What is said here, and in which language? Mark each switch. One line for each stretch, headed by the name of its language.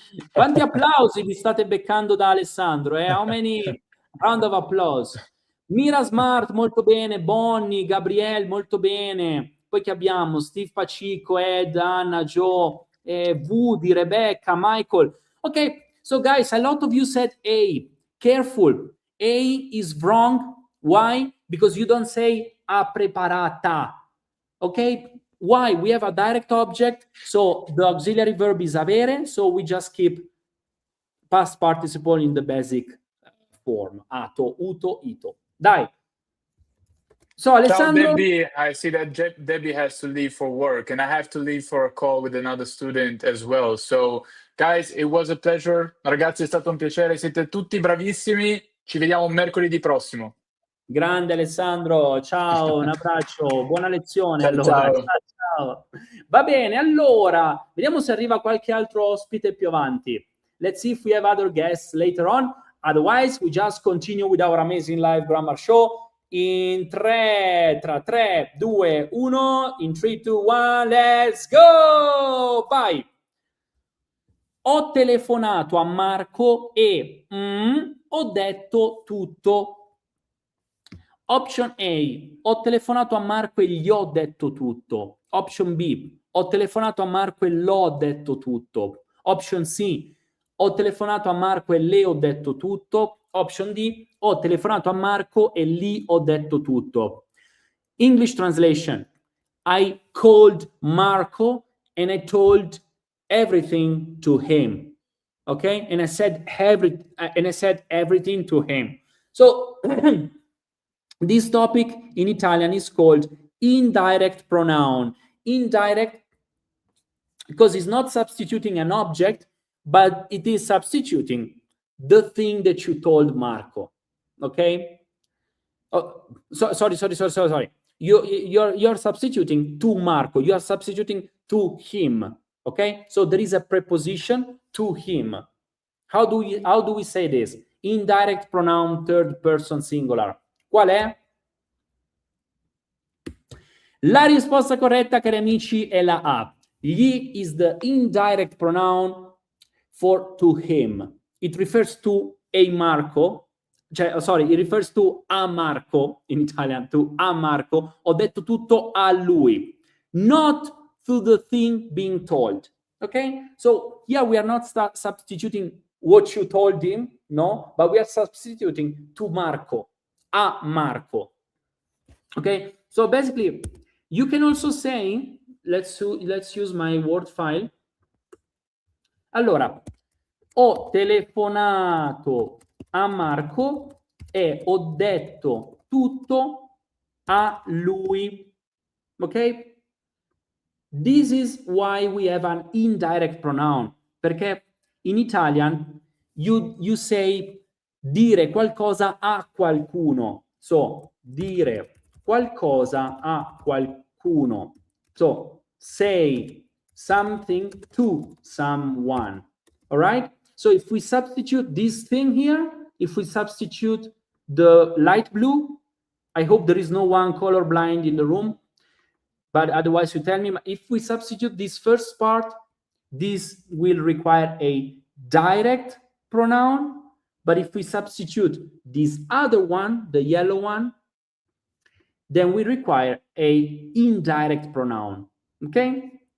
Italian: Quanti applausi vi state beccando da Alessandro?
English: How many round of applause?
Italian: Mira Smart, molto bene. Bonnie, Gabriele, molto bene. Poi che abbiamo? Steve Pacico, Ed, Anna, Joe, Woody, Rebecca, Michael.
English: Ok, so guys, a lot of you said A. Careful. A is wrong. Why? Because you don't say a preparata. Okay? Why? We have a direct object, so the auxiliary verb is avere, so we just keep past participle in the basic form.
Italian: Ato, uto, ito. Dai. So, Alessandro... Ciao, Debbie.
English: I see that Debbie has to leave for work, and I have to leave for a call with another student as well. So, guys, it was a pleasure.
Italian: Ragazzi, è stato un piacere. Siete tutti bravissimi. Ci vediamo mercoledì prossimo. Grande Alessandro, ciao, un abbraccio, buona lezione. Ciao, allora. ciao. Ciao. Va bene, allora, vediamo se arriva qualche altro ospite più avanti.
English: Let's see if we have other guests later on. Otherwise, we just continue with our amazing live grammar show. In 3, 2, 1, in 3, 2, 1, let's go! Vai!
Italian: Ho telefonato a Marco e ho detto tutto. Option A, ho telefonato a Marco e gli ho detto tutto. Option B, ho telefonato a Marco e l'ho detto tutto. Option C, ho telefonato a Marco e le ho detto tutto. Option D, ho telefonato a Marco e gli ho detto tutto.
English: English translation, I called Marco and I told everything to him. Okay? And I said everything to him. So this topic in Italian is called indirect pronoun. Indirect because it's not substituting an object, but it is substituting the thing that you told Marco. Okay? Oh, sorry. You're substituting to Marco. You are substituting to him. Okay? So there is a preposition to him. How do we say this? Indirect pronoun third person singular.
Italian: Qual è? La risposta corretta, cari amici, è la A.
English: Gli is the indirect pronoun for to him. It refers to a Marco. It refers to a Marco in Italian, to a Marco.
Italian: Ho detto tutto a lui.
English: Not to the thing being told. Okay? So here we are not substituting what you told him, no, but we are substituting to Marco, a Marco. Okay? So basically, you can also say, let's use my Word file.
Italian: Allora, ho telefonato a Marco e ho detto tutto a lui. Ok?
English: This is why we have an indirect pronoun. Perché in Italian you say
Italian: dire qualcosa a qualcuno. So, dire qualcosa a qualcuno.
English: So, say something to someone. All right? So if we substitute this thing here, if we substitute the light blue, I hope there is no one colorblind in the room, but otherwise you tell me, if we substitute this first part, this will require a direct pronoun, but if we substitute this other one, the yellow one, then we require a indirect pronoun. Okay?